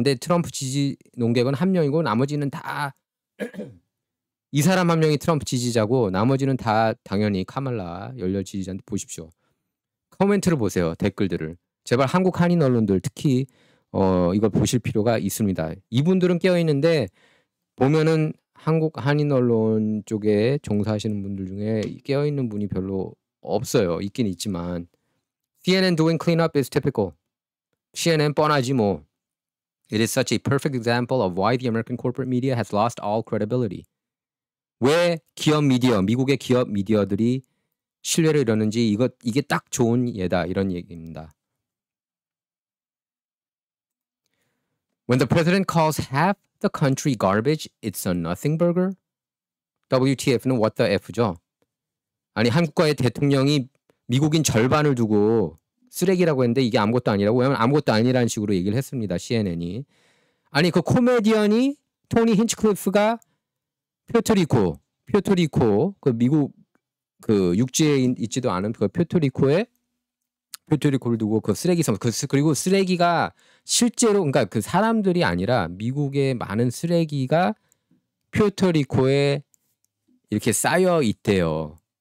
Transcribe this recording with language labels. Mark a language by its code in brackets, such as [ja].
[ko] 근데 트럼프 지지 농객은 한 명이고 나머지는 다 이 사람 한 명이 트럼프 지지자고 나머지는 다 당연히 카말라 열렬 지지자인데 보십시오. 코멘트를 보세요. 댓글들을. 제발 한국 한인 언론들 특히 이걸 보실 필요가 있습니다. 이분들은 깨어있는데 보면은 한국 한인 언론 쪽에 종사하시는 분들 중에 깨어있는 분이 별로 없어요. 있긴 있지만 [en] CNN doing cleanup is typical. [ko] CNN 뻔하지 뭐. [en] It is such a perfect example of why the American corporate media has lost all credibility. [ko] 왜 기업 미디어, 미국의 기업 미디어들이 신뢰를 잃었는지 이게 딱 좋은 예다 이런 얘기입니다. [en] When the president calls half the country garbage, it's a nothing burger. [ko] WTF는 [en] what the F [ko] 죠. 아니 한국과의 대통령이 미국인 절반을 두고 쓰레기라고 했는데 이게 아무것도 아니라고. 왜냐면 아무것도 아니라는 식으로 얘기를 했습니다. CNN이. 아니 그 코미디언이 토니 힌치클리프가 퓨에르토리코 그 미국 그 육지에 있지도 않은 그 퓨에르토리코를 두고 그 쓰레기 섬 그리고 쓰레기가 실제로 그러니까 그 사람들이 아니라 미국의 많은 쓰레기가 퓨에르토리코에 이렇게 쌓여 있대요.